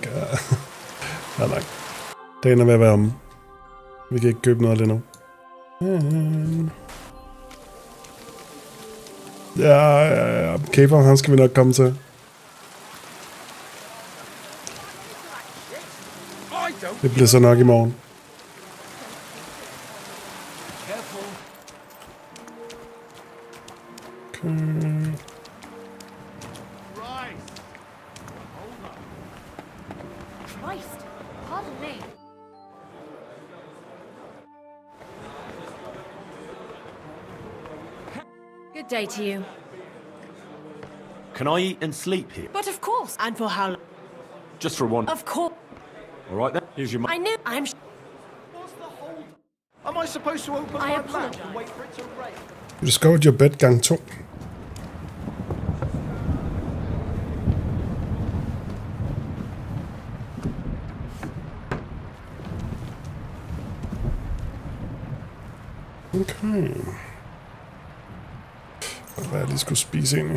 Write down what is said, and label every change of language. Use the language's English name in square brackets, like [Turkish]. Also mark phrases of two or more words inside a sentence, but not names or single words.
[Danish] Ja, nej. Dagen er ved at være om. Vi kan ikke købe noget lige nu. Ja. Capon, han skal vi nok komme til. Det bliver så nok i morgen. Okay. [English] Christ, pardon me. Good day to you. Can I eat and sleep here? But of course. And for how long? Just for one. Of course. All right then. Here's your money. I knew. Am I supposed to open I my apologize. mouth and wait for it to rain? You discovered your bed gang 2. Okay. [Danish] Hvad jeg lige skulle spise egentlig?